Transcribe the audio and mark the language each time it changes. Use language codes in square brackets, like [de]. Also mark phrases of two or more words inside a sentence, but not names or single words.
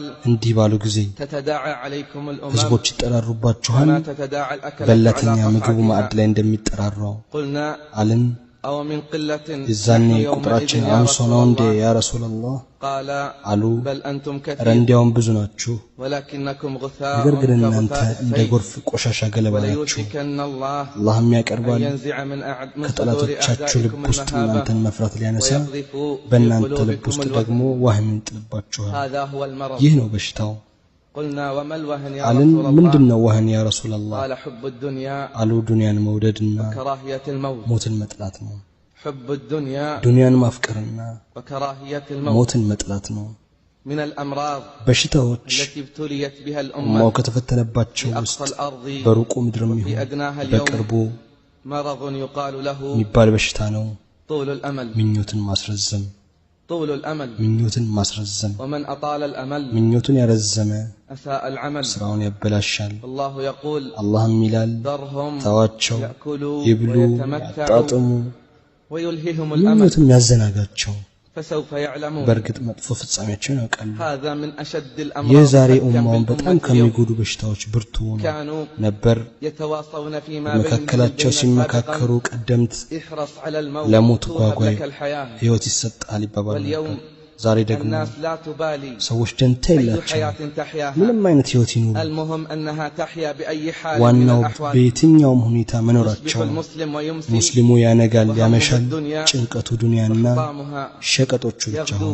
[am] እንዲህ ባሉ ጊዜ [ar] تتداعى عليكم الأمم [am] ህዝቦች ይጠራሩባችኋል [ar] كما تتداعى الأكلة [am] በለተኛ [ar] على [am] ምግቡ ማዕድ [ar] قطعتها [am] ላይ እንደሚጠራራው [ar] قلنا [am] አልን [ar] أو من قلة [am] የዛኔ [ar] نحن [am] ቁጥራችን [ar] يومئذ يا [am] አንሶ [ar] رسول [am] ነው እንዴ [ar] الله يا رسول الله قال [am] አሉ [ar] بل أنتم كثير [am] ረንዲያውን ብዙ ናችሁ [ar] ولكنكم غثاء [am] ነገር ግን እናንተ [ar] كغثاء [am] እንደ [ar] السيل [am] ጎርፍ ቆሻሻ ገለባ ናችሁ [ar] وليوشكن الله [am] አላህም ያቀርባል [ar] أن ينزع من صدور [am] ከጠላቶቻችሁ ልብ [ar] أعدائكم [am] ውስጥ [ar] المهابة [am] እናንተን መፍራት ሊያነሳ [ar] ويقذف في [am] በእናንተ ልብ [ar] قلوبكم [am] ውስጥ [ar] الوهن [am] ደግሞ ዋህምን ይጥልባችኋል [ar] هذا هو المرض [am] ይህ ነው በሽታው [ar] قلنا وما الوهن يا [am] አልን [ar] رسول الله [am] ምንድነው ዋህን [ar] يا رسول الله قال حب الدنيا [am] አሉ ዱንያን መውደድና [ar] وكراهية الموت [am] ሞትን መጥላት ነው [ar] حب الدنيا [am] ዱንያን ማፍቀርና [ar] وكراهية الموت [am] ሞትን መጥላት ነው [ar] من الأمراض [am] በሽታዎች [ar] التي ابتليت بها [am] ኡማው [ar] الأمة [am] ከተፈተነባቸው [ar] في [am] ውስጥ [ar] أقصى الأرض [am] በሩቁ ምድርም [ar] وفي [am] ይሁን [ar] أدناها [am] በቅርቡ [ar] اليوم مرض يقال له [am] የሚባል በሽታ ነው [ar] طول الأمل [am] ምኞትን ማስረዘም [ar] طول الأمل [am] ምኞትን ማስረዘም [ar] ومن أطال الأمل [am] ምኞትን ያረዘመ [ar] أساء العمل [am] ስራውን ያበላሻል [ar] الله يقول [am] አላህም ይላል [ar] ذرهم [am] ተዋቸው [ar] يأكلوا [am] ይብሉ [ar] ويتمتعوا [am] ያጣጥሙ [ar] ويلههم الأمل [am] ምኞትን ያዘናጋቸው [ar] فسوف يعلمون [am] በርግጥ መጥፎ ፍጻሜያቸውን ያውቃሉ [ar] هذا من أشد الأمراض [am] የዛሬ [ar] فتكا [am] ኡማውን በጣም [ar] بالأمة اليوم [am] ከሚጎዱ በሽታዎች ብርቱ ነው [ar] كانوا [am] ነበር [ar] يتواصون فيما بينهم [am] መካከላቸው ሲመካከሩ ቀደምት [ar] احرص على الموت [am] ለሞት [ar] توهب [am] ጓጓይ [ar] لك الحياة [am] ህይወት ይሰጣል ይባባሉ [ar] واليوم [am] ነበር ዛሬ ደግሞ ሰዎች ደንታ የላቸውም ምንም አይነት ህይወት ይኑሩ ዋናው በየትኛውም ሁኔታ መኖራቸው ሙስሊሙ ያነጋል ያመሻል ጭንቀቱ ዱንያና ሸቀጦቹ ብቻ ነው